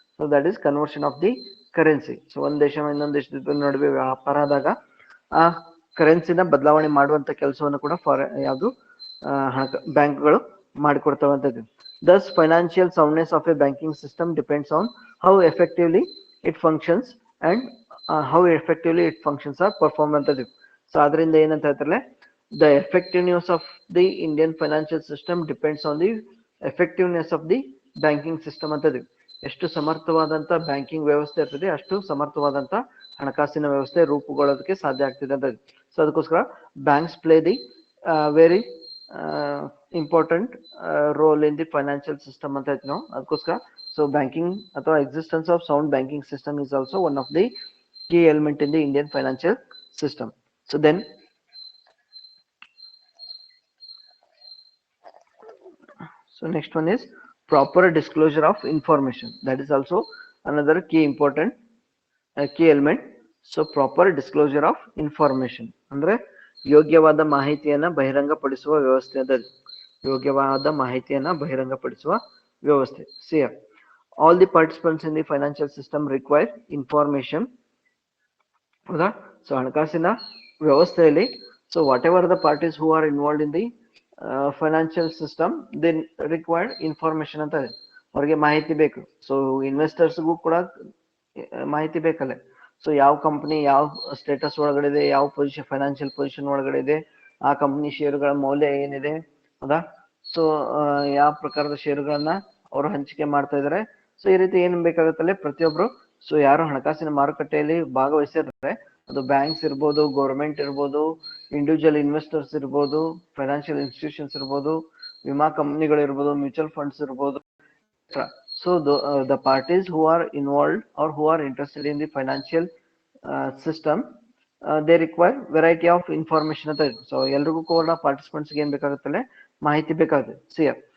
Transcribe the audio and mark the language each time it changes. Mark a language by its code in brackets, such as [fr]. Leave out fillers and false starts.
[en] So that is conversion of the currency. [kn] So ಒಂದು ದೇಶ ಇನ್ನೊಂದು ದೇಶದ ನಡುವೆ ವ್ಯಾಪಾರ ಆದಾಗ ಆ ಕರೆನ್ಸಿನ ಬದಲಾವಣೆ ಮಾಡುವಂತ ಕೆಲಸವನ್ನು ಕೂಡ ಯಾವುದು ಬ್ಯಾಂಕ್ಗಳು ಮಾಡಿಕೊಡ್ತವಂತದ್ದು. [en] Thus, financial soundness of a banking system depends on how effectively it functions and how effectively its functions are performed [kn] ಅಂತದ್ದು. ಸೊ ಅದರಿಂದ ಏನಂತ ಹೇಳ್ತಾರೆ, [en] the effectiveness of the Indian financial system depends on the effectiveness of the banking system [kn] ಅಂತದ್ದು. ಎಷ್ಟು ಸಮರ್ಥವಾದಂತ banking ವ್ಯವಸ್ಥೆ ಇರ್ತದೆ ಅಷ್ಟು ಸಮರ್ಥವಾದಂತ ಹಣಕಾಸಿನ ವ್ಯವಸ್ಥೆ ರೂಪುಗೊಳ್ಳೋದಕ್ಕೆ ಸಾಧ್ಯ ಆಗ್ತಿದೆ ಅಂತ. [en] so ಅದಕ್ಕೋಸ್ಕರ banks play the very important role in the financial system [kn] ಅಂತ ಹೇಳ್ತೀವಿ ನಾವು. ಅದಕ್ಕೋಸ್ಕರ [en] So banking ಅಥವಾ existence of sound banking system is also one of the key element in the Indian financial system. So then so next one is proper disclosure of information. That is also another key important key element. So proper disclosure of information [kn] ಅಂದ್ರೆ ಯೋಗ್ಯವಾದ ಮಾಹಿತಿಯನ್ನ ಬಹಿರಂಗಪಡಿಸುವ ವ್ಯವಸ್ಥೆ ಅಂತ. ಯೋಗ್ಯವಾದ ಮಾಹಿತಿಯನ್ನ ಬಹಿರಂಗಪಡಿಸುವ ವ್ಯವಸ್ಥೆ. [en] See, all the participants in the financial system require information. [kn] ಹೌದಾ? ಸೊ ಹಣಕಾಸಿನ ವ್ಯವಸ್ಥೆಯಲ್ಲಿ [en] so whatever the parties who are involved in the financial system then required information [kn] ಅಂತ ಇದೆ. ಅವ್ರಿಗೆ ಮಾಹಿತಿ ಬೇಕು. ಸೊ ಇನ್ವೆಸ್ಟರ್ಸ್ಗೂ ಕೂಡ ಮಾಹಿತಿ ಬೇಕಲ್ಲ. ಸೊ ಯಾವ ಕಂಪನಿ ಯಾವ ಸ್ಟೇಟಸ್ ಒಳಗಡೆ ಇದೆ, ಯಾವ ಪೊಸಿಷನ್ ಫೈನಾನ್ಷಿಯಲ್ ಪೊಸಿಷನ್ ಒಳಗಡೆ ಇದೆ, ಆ ಕಂಪನಿ ಷೇರುಗಳ ಮೌಲ್ಯ ಏನಿದೆ, ಹೌದಾ? ಸೊ ಯಾವ ಪ್ರಕಾರದ ಷೇರುಗಳನ್ನ ಅವರು ಹಂಚಿಕೆ ಮಾಡ್ತಾ ಇದಾರೆ. ಸೊ ಈ ರೀತಿ ಏನ್ ಬೇಕಾಗುತ್ತಲ್ಲ ಪ್ರತಿಯೊಬ್ರು ಸೊ ಯಾರು ಹಣಕಾಸಿನ ಮಾರುಕಟ್ಟೆಯಲ್ಲಿ ಭಾಗವಹಿಸಿರ್ತಾರೆ, ಅದು ಬ್ಯಾಂಕ್ಸ್ ಇರ್ಬೋದು, ಗೌರ್ಮೆಂಟ್ ಇರ್ಬೋದು, ಇಂಡಿವಿಜುವಲ್ ಇನ್ವೆಸ್ಟರ್ಸ್ ಇರ್ಬೋದು, ಫೈನಾನ್ಷಿಯಲ್ ಇನ್ಸ್ಟಿಟ್ಯೂಷನ್ಸ್ ಇರ್ಬೋದು, ವಿಮಾ ಕಂಪನಿಗಳು ಇರ್ಬೋದು, ಮ್ಯೂಚುವಲ್ ಫಂಡ್ಸ್ ಇರ್ಬೋದು. [en] So the parties who are involved or who are interested in the financial system, they require variety of information [kn] ಅಂತ ಇದೆ. ಸೊ ಎಲ್ರಿಗೂ ಕೂಡ ಪಾರ್ಟಿಸಿಪೆಂಟ್ಸ್ ಏನ್ ಬೇಕಾಗುತ್ತಲ್ಲ ಮಾಹಿತಿ ಬೇಕಾಗುತ್ತೆ.